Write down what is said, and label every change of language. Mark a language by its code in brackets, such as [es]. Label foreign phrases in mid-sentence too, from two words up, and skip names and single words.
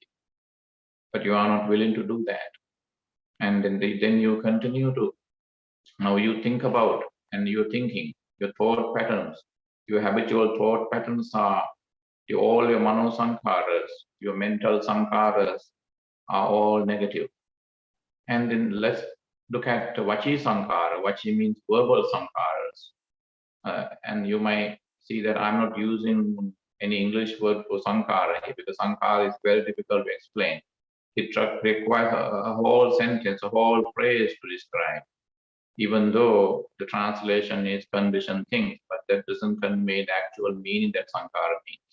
[en] But you are not willing to do that. And then you continue to, now you think about, and you're thinking, your thought patterns, your habitual thought patterns are all your [pi] mano sankharas, [en] your mental sankharas are all negative. And then let's look at [pi] vachi sankhara. [en] Vachi means verbal sankharas. And you might see that I'm not using any English word for sankhara here, because sankhara is very difficult to explain. It requires a whole sentence, a whole phrase to describe, even though the translation is conditioned things, but that doesn't convey the actual meaning that sankhara means.